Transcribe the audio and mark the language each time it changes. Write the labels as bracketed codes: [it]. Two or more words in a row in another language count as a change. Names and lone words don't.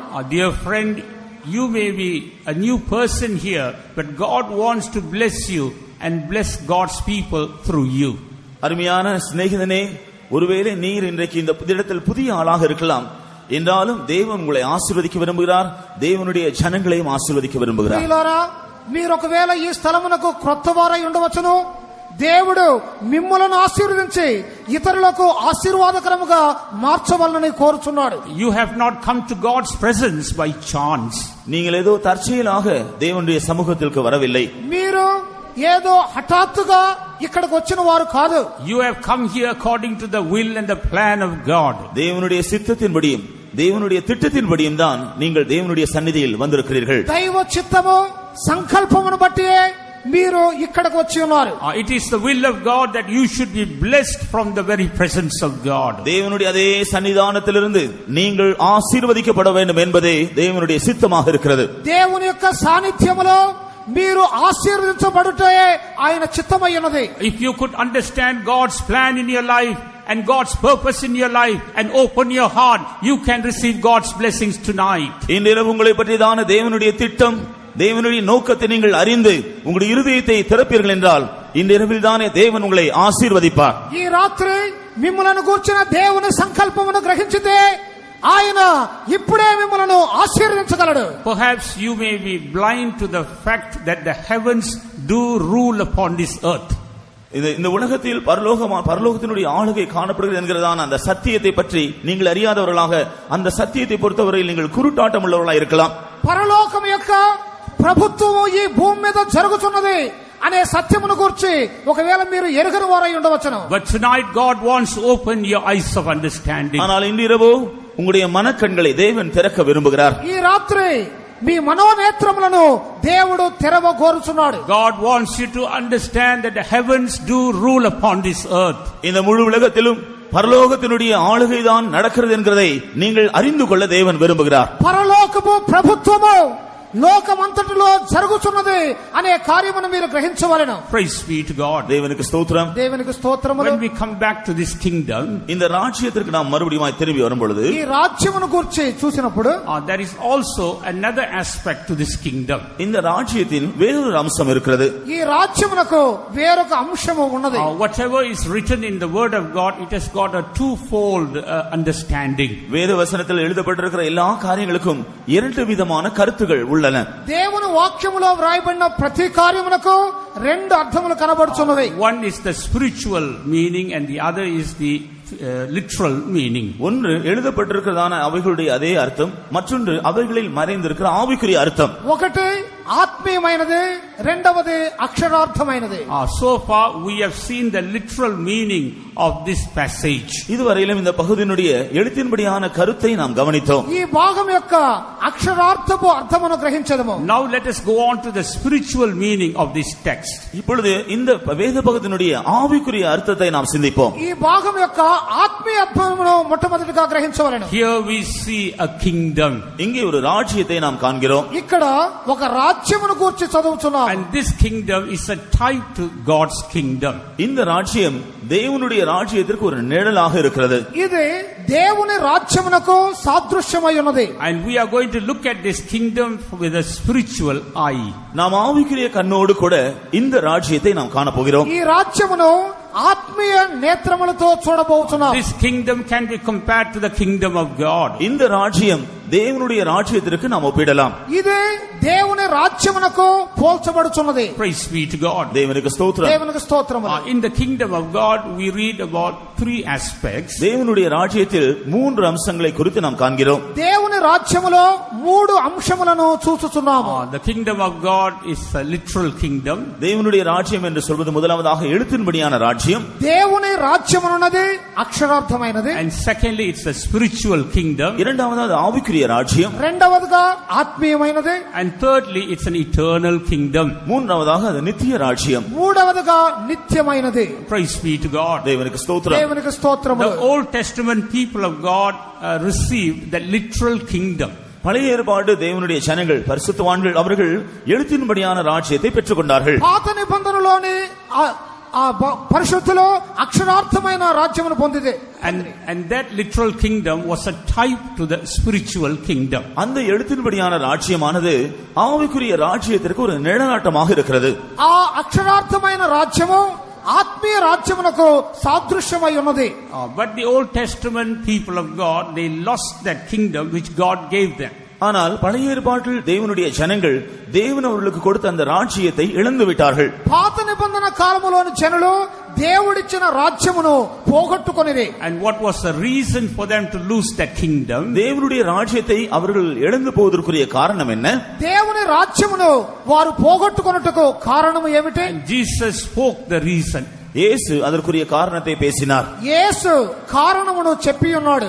[en] Dear friend, you may be a new person here, but God wants to bless you and bless God's people through you. [ta] அருமையான சிநேகிதனே, ஒருவேளை நீர் இன்றைக்கு இந்த இடத்தில் புதிய ஆளாக இருக்கலாம், என்றாலும் தேவன் உங்களை ஆசீர்வதிக்க விரும்புகிறார், தேவனுடைய ஜனங்களையும் ஆசீர்வதிக்க விரும்புகிறார். [te] మీరు ఒకవేళ ఈ స్థలమునకు క్రొత్తవారై ఉండవచ్చును, దేవుడు మిమ్ములను ఆశీర్వదించి ఇతరులకు ఆశీర్వాదకరముగా మార్చవలనని కోరుచున్నాడు. [en] You have not come to God's presence by chance. [ta] நீங்கள் ஏதோ தற்செயலாக தேவனுடைய சமூகத்திற்கு வரவில்லை. [te] మీరు ఏదో హఠాత్తుగా ఇక్కడికి వచ్చిన వారు కాదు. [en] You have come here according to the will and the plan of God. [ta] தேவனுடைய சித்தத்தின்படியும் தேவனுடைய திட்டத்தின்படியும் தான் நீங்கள் தேவனுடைய சந்நிதியில் வந்திருக்கிறீர்கள். [te] దైవ చిత్తము సంకల్పమును బట్టి మీరు ఇక్కడికి వచ్చి ఉన్నారు. [en] It is the will of God that you should be blessed from the very presence of God. [ta] தேவனுடைய அதே சன்னிதானத்திலிருந்து நீங்கள் ஆசீர்வதிக்கப்பட வேண்டும் என்பதே தேவனுடைய சித்தமாக இருக்கிறது. [te] దేవుని యొక్క సాన్నిధ్యములో మీరు ఆశీర్వదించబడుటే ఆయన చిత్తమై ఉన్నది. [en] If you could understand God's plan in your life and God's purpose in your life and open your heart, you can receive God's blessings tonight. [ta] இன்றிரவு உங்களை பற்றியதான தேவனுடைய திட்டம், தேவனுடைய நோக்கத்தை நீங்கள் அறிந்து உங்களுடைய இருதயத்தை திறப்பீர்கள் என்றால் இன்றிரவில் தானே தேவன் உங்களை ஆசீர்வதிப்பார். [te] ఈ రాత్రి మిమ్ములను గూర్చిన దేవుని సంకల్పమును గ్రహించితే ఆయన ఇప్పుడే మిమ్ములను ఆశీర్వదించగలడు. [en] Perhaps you may be blind to the fact that the heavens do rule upon this earth. [ta] இந்த உலகத்தில் பரலோகத்தினுடைய ஆளுகை காணப்படுகிறது என்கிறதான அந்த சத்தியத்தை பற்றி நீங்கள் அறியாதவர்களாக, அந்த சத்தியத்தை பொறுத்தவரையில் நீங்கள் குருட்டாட்டம் உள்ளவர்களாக இருக்கலாம். [te] పరలోకం యొక్క ప్రభుత్వము ఈ భూమి మీద జరుగుతున్నది. అనే సత్యమును గురించి ఒకవేళ మీరు ఎరుగని వారై ఉండవచ్చును. [en] But tonight God wants to open your eyes of understanding. [ta] ஆனால் இன்று இரவு உங்களுடைய மனக்கண்களை தேவன் திறக்க விரும்புகிறார். [te] ఈ రాత్రి మీ మనోనేత్రములను దేవుడు తెరవగోరుచున్నాడు. [en] God wants you to understand that the heavens do rule upon this earth. [ta] இந்த முழு உலகத்திலும் பரலோகத்தினுடைய ஆளுகைதான் நடக்கிறது என்கிறதை நீங்கள் அறிந்து கொள்ள தேவன் விரும்புகிறார். [te] పరలోకపు ప్రభుత్వము లోకమంతటిలో జరుగుతున్నది అనే కార్యమును మీరు గ్రహించవలెను. [en] Praise be to God. [ta] தேவனுக்கு ஸ்தோத்திரம். [te] దేవునికి స్తోత్రములు. [en] When we come back to this kingdom, [ta] இந்த ராஜ்யத்திற்கு நாம் மறுபடியும் திரும்பி வரும்பொழுது [te] ఈ రాజ్యమును గురించి చూసినప్పుడు [en] there is also another aspect to this kingdom. [ta] இந்த ராஜ்யத்தின் வேறொரு அம்சம் இருக்கிறது. [te] ఈ రాజ్యమునకు వేరొక అంశము ఉన్నది. [en] Whatever is written in the word of God, it has got a twofold understanding. [ta] வேத வசனத்தில் எழுதப்பட்டிருக்கிற எல்லா காரியங்களுக்கும் இரண்டு விதமான கருத்துகள் உள்ளன. [te] దేవుని వాక్యములో వ్రాయబడిన ప్రతి కార్యమునకు రెండు అర్థములు కనబడుచున్నవి. [en] One is the spiritual meaning and the other is the literal meaning. [ta] ஒன்று எழுதப்பட்டிருக்கிறதான அவைகளுடைய அதே அர்த்தம், மற்றொன்று அவைகளில் மறைந்திருக்கிற ஆவிக்குரிய அர்த்தம். [te] ఒకటి ఆత్మీయమైనది, రెండవది అక్షరార్థమైనది. [en] So far we have seen the literal meaning of this passage. [ta] இதுவரையிலும் இந்த பகுதியினுடைய எழுத்தின்படியான கருத்தை நாம் கவனித்தோம். [te] ఈ భాగం యొక్క అక్షరార్థపు అర్థమును గ్రహించదము. [en] Now let us go on to the spiritual meaning of this text. [ta] இப்பொழுது இந்த வேத பகுதியினுடைய ஆவிக்குரிய அர்த்தத்தை நாம் சிந்திப்போம். [te] ఈ భాగం యొక్క ఆత్మీయ అర్థమును మొట్టమొదటిగా గ్రహించవలెను. [en] Here we see a kingdom. [ta] இங்கே ஒரு ராஜ்யத்தை நாம் காண்கிறோம். [te] ఇక్కడ ఒక రాజ్యమును గురించి చదువుతున్నాం. [en] And this kingdom is a type to God's kingdom. [ta] இந்த ராஜ்யம் தேவனுடைய ராஜ்யத்திற்கு ஒரு நிழலாக இருக்கிறது. [te] ఇది దేవుని రాజ్యమునకు సాదృశ్యమై ఉన్నది. [en] And we are going to look at this kingdom with a spiritual eye. [ta] நாம் ஆவிக்குரிய கண்ணோடு கூட இந்த ராஜ்யத்தை நாம் காண போகிறோம். [te] ఈ రాజ్యమును ఆత్మీయ నేత్రములతో చూడబోతున్నాం. [en] This kingdom can be compared to the kingdom of God. [ta] இந்த ராஜ்யம் தேவனுடைய ராஜ்யத்திற்கு நாம் ஒப்பிடலாம். [te] ఇది దేవుని రాజ్యమునకు పోల్చబడుచున్నది. [en] Praise be to God. [ta] தேவனுக்கு ஸ்தோத்திரம். [te] దేవునికి స్తోత్రములు. [en] In the kingdom of God we read about three aspects. [ta] தேவனுடைய ராஜ்யத்தில் மூன்று அம்சங்களை குறித்து நாம் காண்கிறோம். [te] దేవుని రాజ్యములో మూడు అంశములను చూచుచున్నాము. [en] The kingdom of God is a literal kingdom. [ta] தேவனுடைய ராஜ்யம் என்று சொல்வது முதலாவதாக எழுத்தின்படியான ராஜ்யம். [te] దేవుని రాజ్యమునున్నది అక్షరార్థమైనది. [en] And secondly it's a spiritual kingdom. [ta] இரண்டாவதாக ஆவிக்குரிய ராஜ்யம். [te] రెండవదిగా ఆత్మీయమైనది. [en] And thirdly it's an eternal kingdom. [ta] மூன்றாவதாக அது நித்திய ராஜ்யம். [te] మూడవదిగా నిత్యమైనది. [en] Praise be to God. [ta] தேவனுக்கு ஸ்தோத்திரம். [te] దేవునికి స్తోత్రములు. [en] The Old Testament people of God received the literal kingdom. [ta] பழைய ஏற்பாடு தேவனுடைய ஜனங்கள் பரிசுத்தவான்கள் அவர்கள் எழுத்தின்படியான ராஜ்யத்தை பெற்றுக்கொண்டார்கள். [te] పాత నిబంధనలోని ఆ పరిశుద్ధులు అక్షరార్థమైన రాజ్యమును పొందిదే. [en] And that literal kingdom was a type to the spiritual kingdom. [ta] அந்த எழுத்தின்படியான ராஜ்யமானது ஆவிக்குரிய ராஜ்யத்திற்கு ஒரு நிழலாட்டமாக இருக்கிறது. [te] ఆ అక్షరార్థమైన రాజ్యము ఆత్మీయ రాజ్యమునకు సాదృశ్యమై ఉన్నది. [en] But the Old Testament people of God, they lost that kingdom which God gave them. [ta] ஆனால் பழைய ஏற்பாட்டில் தேவனுடைய ஜனங்கள் தேவன் அவர்களுக்கு கொடுத்த அந்த ராஜ்யத்தை இழந்து விட்டார்கள். [te] పాత నిబంధన కాలములోని జనులు దేవుడిచ్చిన రాజ్యమును పోగొట్టుకొనిరి. [en] And what was the reason for them to lose that kingdom? [ta] தேவனுடைய ராஜ்யத்தை அவர்கள் இழந்து போவதற்குரிய காரணம் என்ன? [te] దేవుని రాజ్యమును వారు పోగొట్టుకొనుటకు కారణము ఏమిటి? [en] Jesus spoke the reason. [ta] இயேசு அதற்குரிய காரணத்தை பேசினார். [te] యేసు కారణమును చెప్పి ఉన్నాడు.